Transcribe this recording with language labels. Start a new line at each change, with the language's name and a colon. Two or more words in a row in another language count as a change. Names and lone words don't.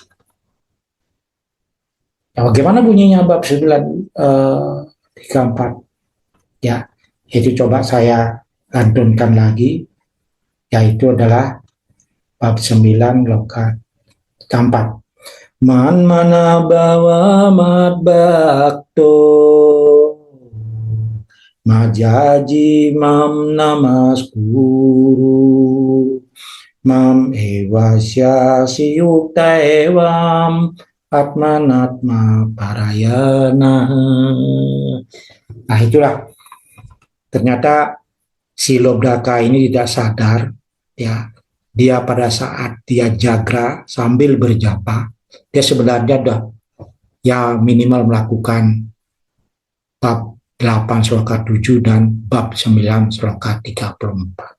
Indonesian: Nah, bagaimana bunyinya bab 34? Ya, itu coba saya lantunkan lagi, yaitu adalah bab 9 sloka 34.
Sanskrit: Man mana bawa mat bakto majaji mam namaskuru mam ewasya siyukta ewam atmanatma parayana.
Indonesian: Nah itulah, ternyata si Lobdaka ini tidak sadar ya, dia pada saat dia jagra sambil berjapa, dia sebenarnya sudah ya minimal melakukan bab 8 sloka 7 dan bab 9 sloka 34.